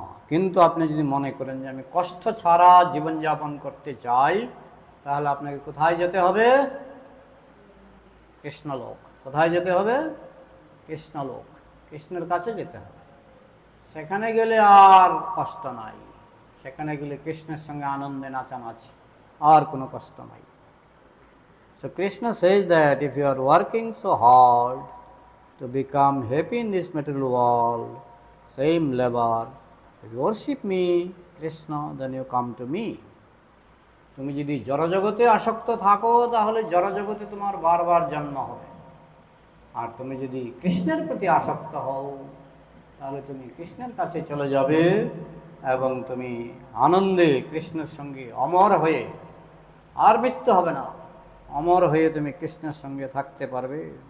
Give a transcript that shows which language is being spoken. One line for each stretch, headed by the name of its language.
Bangla: কিন্তু আপনি যদি মনে করেন যে আমি কষ্ট ছাড়া জীবনযাপন করতে চাই, তাহলে আপনাকে কোথায় যেতে হবে? কৃষ্ণলোক। কোথায় যেতে হবে? কৃষ্ণলোক। কৃষ্ণের কাছে যেতে হবে। সেখানে গেলে আর কষ্ট নাই, সেখানে গেলে কৃষ্ণের সঙ্গে আনন্দে নাচানাচি, আর কোনো কষ্ট নাই।
English: So Krishna says that if you are working so hard to become happy in this material world, same labor, if you worship me, Krishna, then you come to me.
Bangla: তুমি যদি জড়জগতে আসক্ত থাকো তাহলে জড়জগতে তোমার বারবার জন্ম হবে। আর তুমি যদি কৃষ্ণের প্রতি আসক্ত হও তাহলে তুমি কৃষ্ণের কাছে চলে যাবে এবং তুমি আনন্দে কৃষ্ণের সঙ্গে অমর হয়ে, আর মৃত্যু হবে না, অমর হয়ে তুমি কৃষ্ণের সঙ্গে থাকতে পারবে।